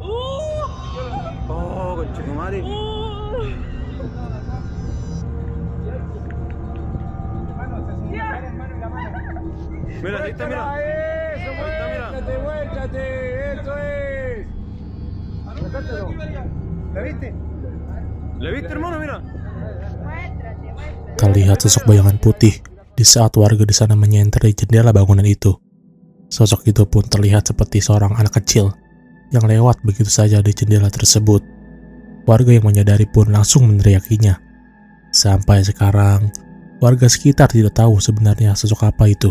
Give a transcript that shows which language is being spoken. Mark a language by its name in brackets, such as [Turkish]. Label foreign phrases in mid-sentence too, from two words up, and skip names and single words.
[Spanish] ¡Oh, qué chico madre! Mira, ahí está, mira. ¡Eso! Ahí está, mira. ¡Muéchate! ¡Eso es! ¿La viste? ¿La viste, hermano? Mira. [Indonesian] Terlihat sosok bayangan putih di saat warga di sana menyenter di jendela bangunan itu. Sosok itu pun terlihat seperti seorang anak kecil yang lewat begitu saja di jendela tersebut. Warga yang menyadari pun langsung meneriakinya. Sampai sekarang, warga sekitar tidak tahu sebenarnya sosok apa itu.